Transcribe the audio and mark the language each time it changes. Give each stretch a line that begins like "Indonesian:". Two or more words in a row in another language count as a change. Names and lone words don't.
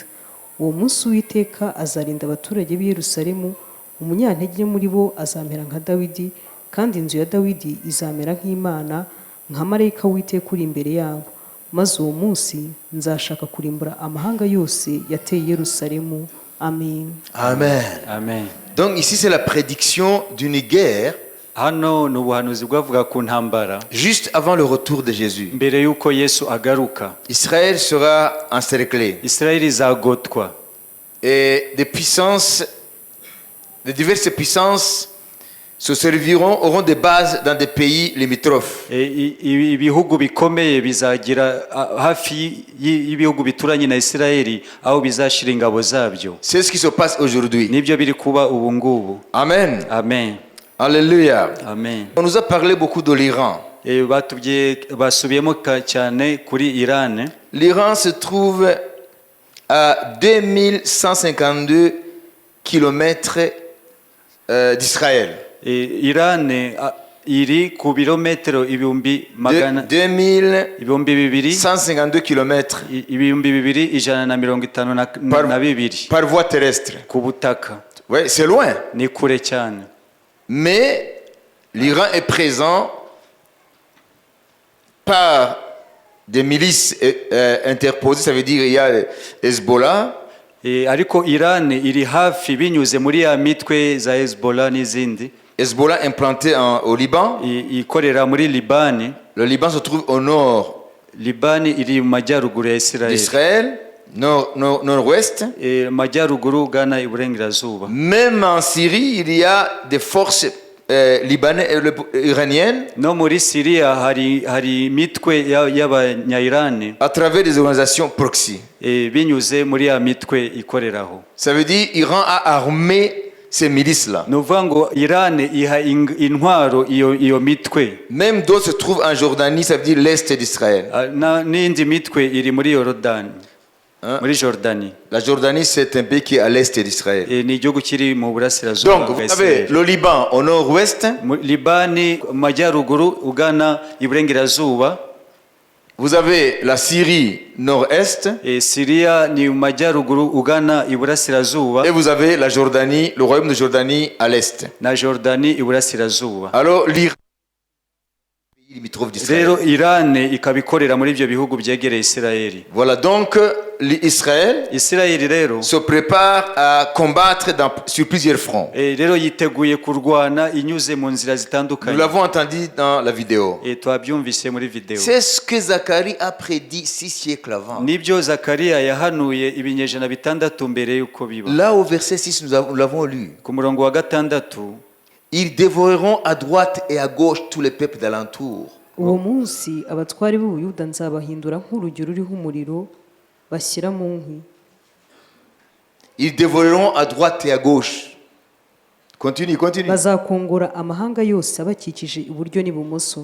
Kinyarwanda: Uwo munsi Uwiteka azarinda abaturage b'i Yerusalemu, umunyantege muri bo azamera nka Dawidi, kandi inzu ya Dawidi izamera nk'Imana, nka marayika w'Uwiteka uri imbere yabo. Maze uwo munsi nzashaka kurimbura amahanga yose yateye i Yerusalemu. Amen. Amen. Amen.
French: Donc ici c'est la prédiction d'une guerre
Kinyarwanda: Hano ni ubuhanuzi bwavuga ku ntambara
French: juste avant le retour de Jésus.
Kinyarwanda: mbere yuko Yesu agaruka.
French: Israël sera encerclé
Kinyarwanda: Isirayeli izagotwa,
French: et des puissances, de diverses puissances se serviront, auront des bases dans des pays limitrophes.
Kinyarwanda: ibihugu bikomeye bizagira hafi y'ibihugu bituranye na Isirayeli aho bizashira ingabo zabyo.
French: C'est ce qui se passe aujourd'hui.
Kinyarwanda: Nibyo biri kuba ubu ngubu. Amen. Amen. Alléluia. amen.
French: On nous a parlé beaucoup de l'Iran.
Kinyarwanda: basubiyemo cyane kuri irani.
French: L'Iran se trouve à 2152 kilomètres d'Israël.
Kinyarwanda: irani iri ku birometero ibihumbi magana
French: 2152 kilomètres
Kinyarwanda: ibihumbi bibiri ijana na mirongo itanu na bibiri
French: par voie terrestre.
Kinyarwanda: ku butaka.
French: Ouais, c'est loin.
Kinyarwanda: Ni kure cyane.
French: Mais l'Iran est présent par des milices interposées, ça veut dire il y a Hezbollah.
Kinyarwanda: Ariko irani iri hafi binyuze muri ya mitwe za Hezbollah n'izindi.
French: Hezbollah implanté au Liban.
Kinyarwanda: Ikorera muri Libani.
French: Le Liban se trouve au nord.
Kinyarwanda: Libani iri mu majyaruguru ya
French: Israël. Nord-ouest.
Kinyarwanda: Majyaruguru ugana iburengerazuba.
French: Même en Syrie, il y a des forces libanaises iraniennes.
Kinyarwanda: No muri Syria hari mitwe y'abanya-Irani.
French: À travers des organisations proxy.
Kinyarwanda: Binyuze muri ya mitwe ikoreraho.
French: Ça veut dire Iran a armé ces milices-là.
Kinyarwanda: Nuvuga ngo Irani iha intwaro iyo mitwe.
French: Même d'autres se trouvent en Jordanie, ça veut dire l'est d'Israël.
Kinyarwanda: N'indi mitwe iri muri Yorodani. Muri Jordanie.
French: La Jordanie, c'est un pays qui est à l'est d'Israël. Donc, vous avez le Liban au nord-ouest.
Kinyarwanda: Libani majyaruguru ugana iburengerazuba.
French: Vous avez la Syrie nord-est.
Kinyarwanda: Syria ni majyaruguru ugana iburasirazuba.
French: Et vous avez la Jordanie, le royaume de Jordanie à l'est.
Kinyarwanda: Na Jordanie iburasirazuba.
French: Alors l'Iran limitrophe d'Israël.
Kinyarwanda: Rero Irani ikabikorera muri ibyo bihugu byegereye Isirayeli.
French: Voilà donc Israël se prépare à combattre sur plusieurs fronts.
Kinyarwanda: Rero yiteguye kurwana inyuze mu nzira zitandukanye.
French: Nous l'avons entendu dans la vidéo.
Kinyarwanda: Twabyumvise muri video.
French: C'est ce que Zacharie a prédit 6 siècles avant.
Kinyarwanda: Nibyo Zakariya yahanuye ibinyejana bitandatu mbere yuko biba.
French: Là au verset 6 nous l'avons lu.
Kinyarwanda: Ku murongo wa gatandatu.
French: Ils dévoreront à droite et à gauche tous les peuples d'alentour.
Kinyarwanda: Uwo munsi abatwari b'Ubuyuda nzabahindura nk'urugero ruriho umuriro bashyira mu nkwi.
French: Ils dévoreront à droite et à gauche. Continue.
Kinyarwanda: Bazakongora amahanga yose abakikije iburyo n'ibumoso.